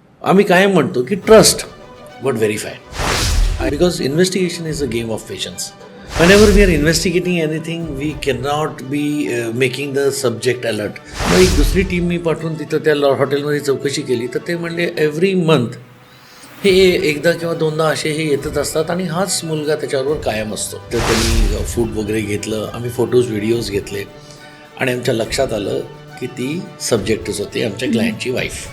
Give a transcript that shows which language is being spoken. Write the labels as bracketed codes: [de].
[mr] आम्ही कायम म्हणतो की [en] Trust but verify, because investigation is a game of patience. Whenever we are investigating anything, we cannot be making the subject alert. [mr] मग एक दुसरी team मी पाठवून तिथं त्या हॉटेलमध्ये चौकशी केली तर ते म्हणले [en] every month [mr] हे एकदा किंवा दोनदा असे हे येतच असतात आणि हाच मुलगा त्याच्याबरोबर कायम असतो. तर त्यांनी फूड वगैरे घेतलं, आम्ही फोटोज व्हिडिओज घेतले आणि आमच्या लक्षात आलं की ती सब्जेक्टच होती, आमच्या क्लायंटची वाईफ.